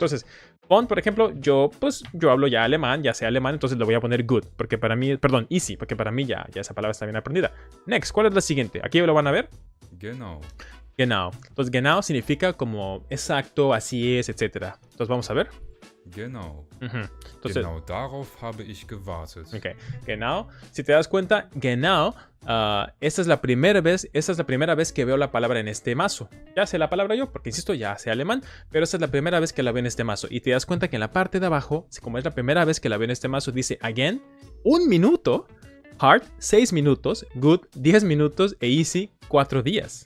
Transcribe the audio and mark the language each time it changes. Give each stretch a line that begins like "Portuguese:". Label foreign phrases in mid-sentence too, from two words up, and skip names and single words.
Spanish: Entonces, por ejemplo, yo hablo ya alemán, ya sé alemán, entonces le voy a poner good, porque para mí, perdón, easy, porque para mí ya esa palabra está bien aprendida. Next, ¿cuál es la siguiente? Aquí lo van a ver.
German: Genau. Genau.
Spanish: Entonces, genau significa como exacto, así es, etc. Entonces, vamos a ver.
German: Genau.
Spanish: Entonces,
German: Genau darauf habe ich gewartet. Ok, genau.
Spanish: Si te das cuenta, genau, esta es la primera vez que veo la palabra en este mazo. Ya sé la palabra yo, porque insisto, ya sé alemán, pero esta es la primera vez que la veo en este mazo. Y te das cuenta que en la parte de abajo, como es la primera vez que la veo en este mazo, dice again, 1 minuto, hard, 6 minutos, good, 10 minutos e easy, 4 días.